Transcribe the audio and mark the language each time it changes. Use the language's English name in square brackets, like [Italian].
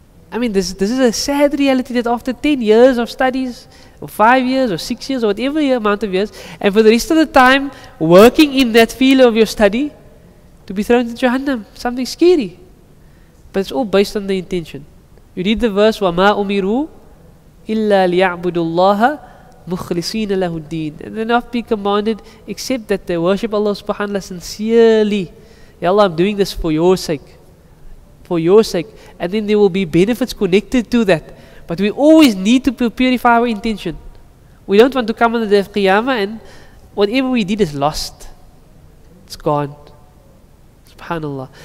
[English] I mean, this is a sad reality that after 10 years of studies, or 5 years, or 6 years, or whatever amount of years, and for the rest of the time working in that field of your study, to be thrown into Jahannam, something scary. But it's all based on the intention. You read the verse, [Arabic] وَمَا أُمِرُوا إِلَّا لِيَعْبُدُوا اللَّهَ مُخْلِصِينَ لَهُ الدِّينَ. [English] And they not be commanded except that they worship Allah subhanahu wa ta'ala sincerely. Ya Allah, I'm doing this for your sake. For your sake. And then there will be benefits connected to that. But we always need to purify our intention. We don't want to come on the day of Qiyamah and whatever we did is lost. It's gone. SubhanAllah.